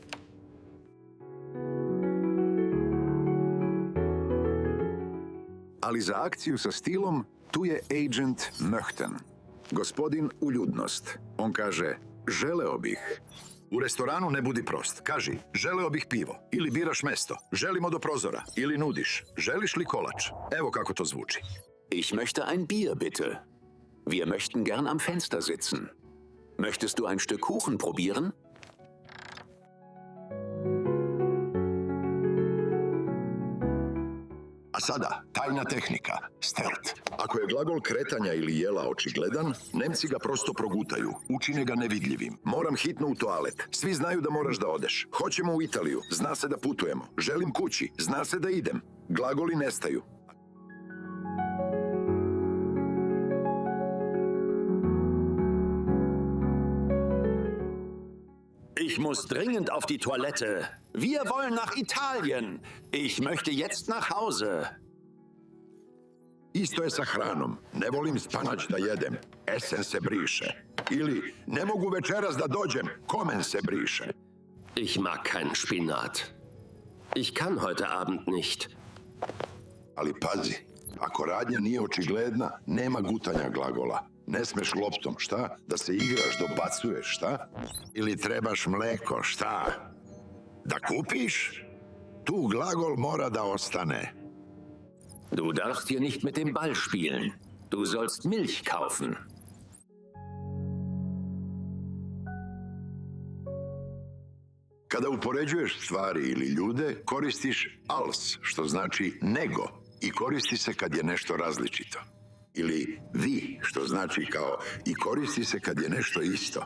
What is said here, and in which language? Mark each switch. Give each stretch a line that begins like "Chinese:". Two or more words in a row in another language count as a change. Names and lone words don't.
Serbian: Ali za akciju sa stilom tu je Agent Möchten. Gospodin uljudnost. On kaže, želeo bih. U restoranu ne budi prost. Kaži, želeo bih pivo. Ili biraš mesto. Želimo do prozora. Ili nudiš. Želiš li kolač? Evo kako to zvuči.
German: Ich möchte ein Bier, bitte. Wir möchten gern am Fenster sitzen. Möchtest du ein Stück Kuchen probieren?
Serbian: A sada, tajna tehnika, stealth. Ako je glagol kretanja ili jela očigledan, Nemci ga prosto progutaju, učine ga nevidljivim. Moram hitno u toalet. Svi znaju da moraš da odeš. Hoćemo u Italiju, zna se da putujemo. Želim kući, zna se da idem. Glagoli nestaju.
German: Ich muss dringend auf die Toilette. Wir wollen nach Italien. Ich möchte jetzt nach Hause.
Serbian: Isto je sa hranom. Ne volim spanać da jedem. Esen se briše. Ili, ne mogu večeras da dođem. Komen se briše.
German: Ich mag keinen Spinat. Ich kann heute Abend nicht.
Serbian: Ali pazi, ako radnja nije očigledna, nema gutanja glagola. Ne smeš loptom, šta? Da se igraš, dobacuješ, šta? Ili trebaš mleko, šta? Da kupiš? Tu glagol mora da ostane.
German: Du darfst hier nicht mit dem Ball spielen. Du sollst Milch kaufen.
Serbian: Kada upoređuješ stvari ili ljude, koristiš als, što znači nego, i koristi se kad je nešto različito. Ili vi, što znači kao i koristi se kad je nešto isto.